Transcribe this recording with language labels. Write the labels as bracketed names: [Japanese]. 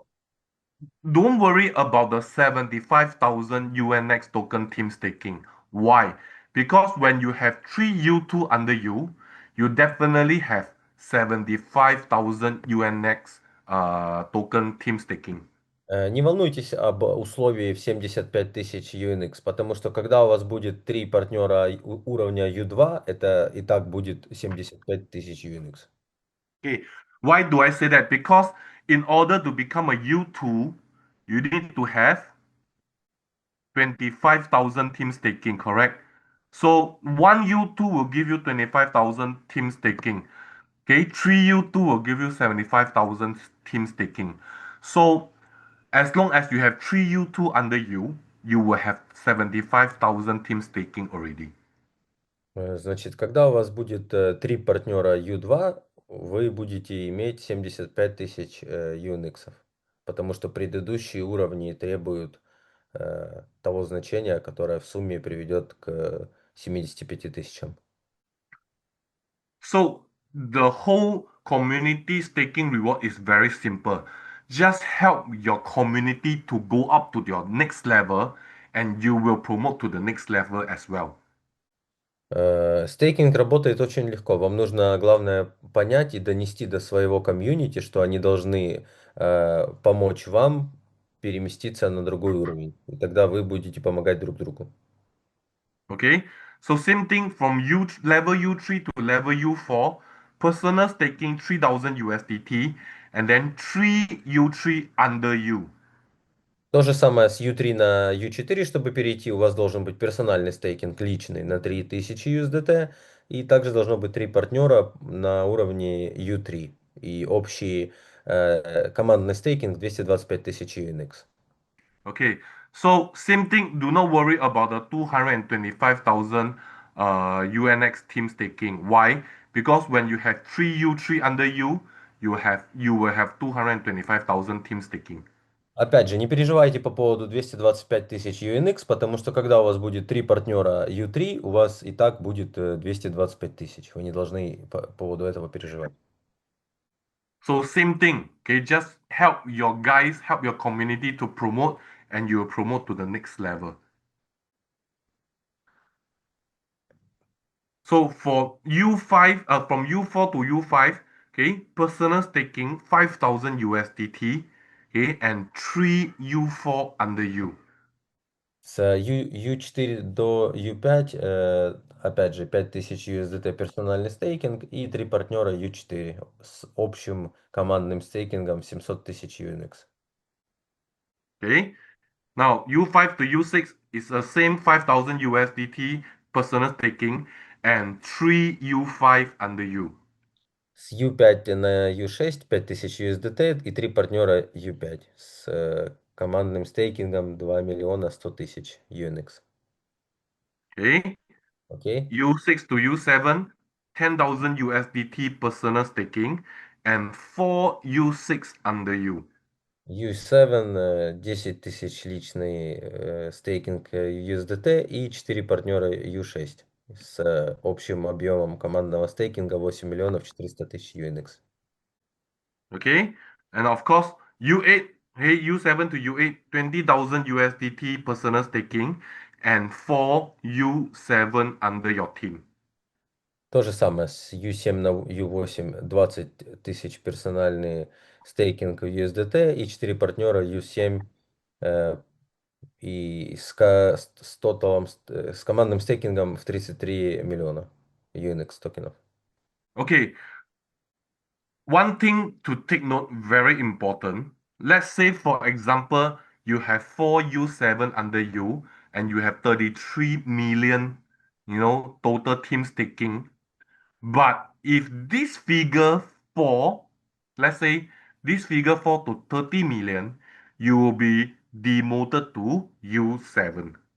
[English] so don't worry about the 75,000 UNX token team staking. Why? Because when you have three U2 under you, you definitely have 75,000 UNX token team staking. [Russian] Не волнуйтесь об условии в 75 тысяч UNX, потому что когда у вас будет три партнера уровня U2, это и так будет 75 тысяч UNX. [English] Okay, why do I say that? Because in order to become a U2, you need to have 25,000 team staking, correct? So one U2 will give you 25,000 team staking. Okay, three U2 will give you 75,000 team staking. So as long as you have three U2 under you, you will have 75,000 team staking already. [Russian] Значит, когда у вас будет три партнера U2, вы будете иметь 75 тысяч UNX, потому что предыдущие уровни требуют того значения, которое в сумме приведет к 75 тысячам. [English] So the whole community staking reward is very simple. Just help your community to go up to your next level, and you will promote to the next level as well. [Russian] Стейкинг работает очень легко. Вам нужно, главное, понять и донести до своего комьюнити, что они должны помочь вам переместиться на другой уровень. И тогда вы будете помогать друг другу. [English] Okay, so same thing from level U3 to level U4, personal staking 3,000 USDT, and then 3 U3 under you. [Russian] То же самое с U3 на U4, чтобы перейти, у вас должен быть персональный стейкинг личный на 3000 USDT, и также должно быть три партнера на уровне U3, и общий командный стейкинг 225 тысяч UNX. [English] Okay, so same thing, do not worry about the 225,000 UNX team staking. Why? Because when you have 3 U3 under you, you will have 225,000 team staking. [Russian] Опять же, не переживайте по поводу 225 тысяч UNX, потому что когда у вас будет три партнера U3, у вас и так будет 225 тысяч. Вы не должны по поводу этого переживать. [English] So same thing, okay, just help your guys, help your community to promote, and you will promote to the next level. So for U5, from U4 to U5, okay, personal staking 5,000 USDT, okay, and 3 U4 under you. [Russian] С U4 до U5, опять же, 5000 USDT персональный стейкинг и три партнера U4 с общим командным стейкингом 700 тысяч UNX. [English] Okay, now U5 to U6 is the same 5,000 USDT personal staking and 3 U5 under you. [Russian] С U5 на U6 5000 USDT и три партнера U5 с командным стейкингом 2 миллиона 100 тысяч UNX. [English] Okay, [Russian] Окей? [English] U6 to U7, 10,000 USDT personal staking and 4 U6 under you. [Russian] U7, 10 тысяч личный стейкинг USDT и 4 партнера U6 с общим объемом командного стейкинга 8 миллионов 400 тысяч UNX. [English] Okay, and of course U8, hey, U7 to U8, 20,000 USDT personal staking and 4 U7 under your team. [Russian] То же самое с U7 на U8, 20 тысяч персональный стейкинг USDT и 4 партнера U7 э, и с тоталом, с командным стейкингом в 33 миллиона UNX токенов. [English] Okay, one thing to take note, very important. Let's say, for example, you have 4 U7 under you and you have 33 million, total team staking. But if this figure fall, let's say this figure fall to 30 million, you will be demoted to U7.